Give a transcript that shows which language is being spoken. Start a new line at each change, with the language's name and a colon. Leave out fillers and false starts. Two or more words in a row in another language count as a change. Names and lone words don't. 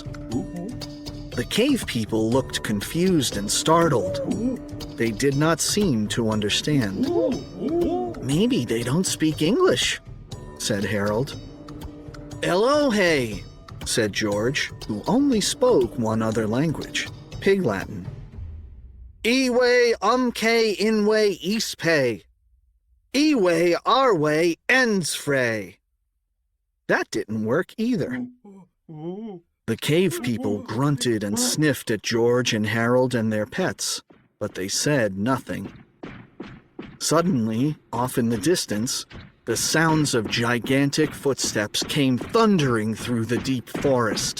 English: The cave people looked confused and startled. They did not seem to understand. "Maybe they don't speak English," said Harold. "Elohe," said George, who only spoke one other language, Pig Latin. "Iwe umke inwe ispe. Iwe arwe ensfrey." That didn't work either. The cave people grunted and sniffed at George and Harold and their pets, but they said nothing. Suddenly, off in the distance, the sounds of gigantic footsteps came thundering through the deep forest.